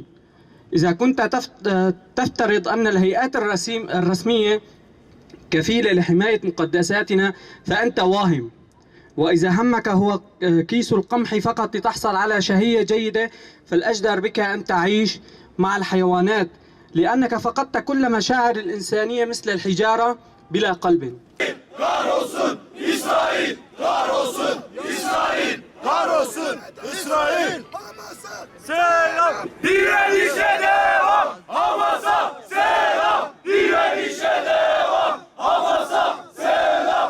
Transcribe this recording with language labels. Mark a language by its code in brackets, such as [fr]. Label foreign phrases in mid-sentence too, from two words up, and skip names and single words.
[ar] إذا كنت تفترض أن الهيئات الرسمية كفيلة لحماية مقدساتنا فأنت واهم. وإذا همك هو كيس القمح فقط لتحصل على شهية جيدة، فالأجدر بك أن تعيش مع الحيوانات، لأنك فقدت كل مشاعر الإنسانية مثل الحجارة بلا قلب. [tr] Kahrolsun İsrail! Kahrolsun İsrail! Kahrolsun İsrail! Selam! Direnişe devam! Hamas'a selam! Direnişe devam! Hamas'a selam!